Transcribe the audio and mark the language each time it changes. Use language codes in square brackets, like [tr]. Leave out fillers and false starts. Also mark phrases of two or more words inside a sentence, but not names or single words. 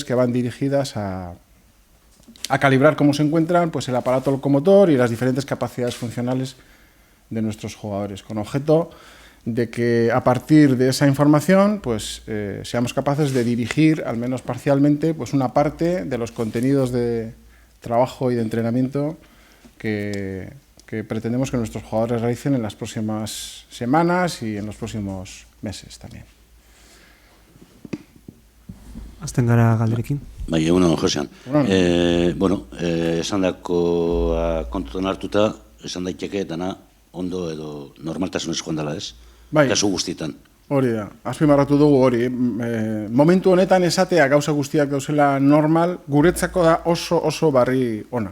[es] que van dirigidas a calibrar cómo se encuentran el aparato locomotor y las diferentes capacidades funcionales de nuestros jugadores, con objeto de que a partir de esa información seamos capaces de dirigir, al menos parcialmente, una parte de los contenidos de trabajo y de entrenamiento que pretendemos que nuestros jugadores realicen en las próximas semanas y en los próximos meses también. [eu] Azten gara galderekin. Bai, egunon, Josean. Esan dako kontutan hartuta, esan daiteke dana ondo edo normaltasunez joan dela, ez? Kasu guztietan. Hori da, azpimarratu dugu hori. Momentu honetan esatea gauza guztiak dauzela normal, guretzako da oso barri ona.